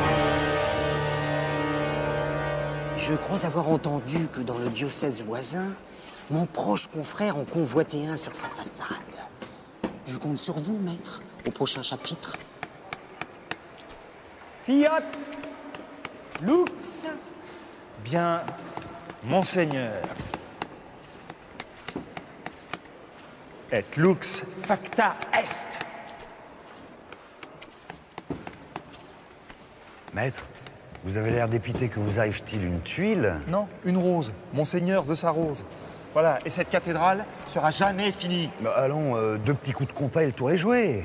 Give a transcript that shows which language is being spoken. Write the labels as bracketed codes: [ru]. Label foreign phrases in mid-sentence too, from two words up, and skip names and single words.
[fr] Je crois avoir entendu que dans le diocèse voisin, mon proche confrère en convoitait un sur sa façade. Je compte sur vous, maître, au prochain chapitre. [la] Fiat Lux. [fr] Bien, monseigneur. [la] Et lux facta est. [fr] Maître, vous avez l'air dépité que vous arrive-t-il une tuile? Non, une rose. Monseigneur veut sa rose. Voilà, et cette cathédrale sera jamais finie. Bah, allons, 2 petits coups de compas et le tour est joué.